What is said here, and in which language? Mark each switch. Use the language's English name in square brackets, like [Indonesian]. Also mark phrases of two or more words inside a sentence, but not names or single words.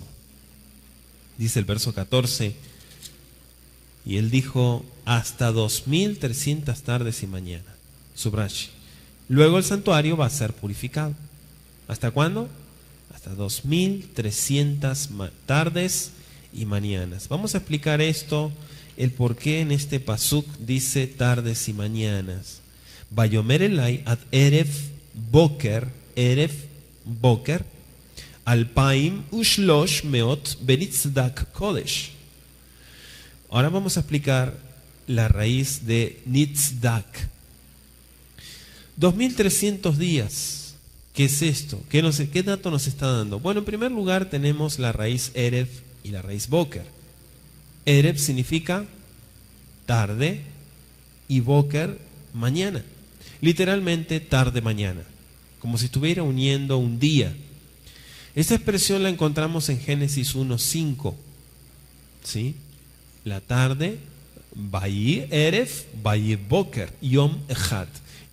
[Spanish] Dice el verso 14: y él dijo: hasta 2300 tardes y mañana. Subraye. Luego el santuario va a ser purificado. ¿Hasta cuándo? Hasta 2300 tardes y mañanas. Vamos a explicar esto, el por qué en este pasuk dice tardes y mañanas. [Hebrew] ויאמר אלי עד ערב בקר, אלפים ושלש מאות ונצדק קדש. [Spanish] Ahora vamos a explicar la raíz de nitzdak. 2300 días. ¿Qué es esto? ¿Qué dato nos está dando? Bueno, en primer lugar tenemos la raíz erev y la raíz boker. Erev significa tarde y boker mañana. Literalmente tarde mañana, como si estuviera uniendo un día. Esta expresión la encontramos en Génesis 1:5. ¿Sí? La tarde, [Hebrew] ויהי ערב, ויהי בקר, יום אחד.